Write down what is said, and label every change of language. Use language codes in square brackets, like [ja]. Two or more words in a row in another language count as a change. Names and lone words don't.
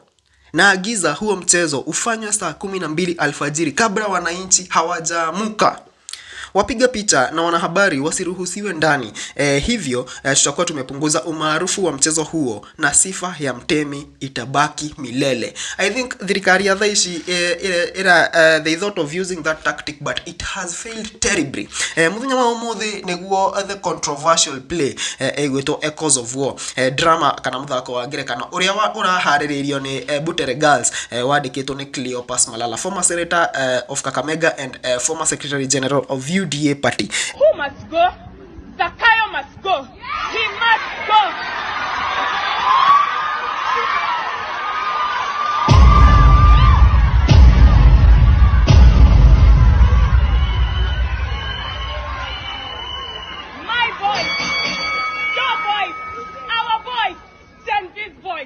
[sw] Na agiza huo mchezo ufanywe saa 12 alfajiri kabla wananchi hawajaamuka. Wapiga picha na wanahabari wasiruhusiwe ndani. Hivyo tutakuwa tumepunguza umaarufu wa mchezo huo na sifa ya Mtemi itabaki milele. [en] I think [ki] thirikari ya thaici [en] they thought of using that tactic but it has failed terribly. [ki] Muthenya wa umuthi niguo [en] the controversial play [ki] egwetwo Echoes of War drama kana muthako wa ngerekano uria urahariririo ni BUTERE girls wandikitwo ni Cleo Malala, [en] former senator of Kakamega and former secretary general of UDA party. Who must go? Zakayo must go. He must go. My voice, your voice, our voice, Gen Z's voice.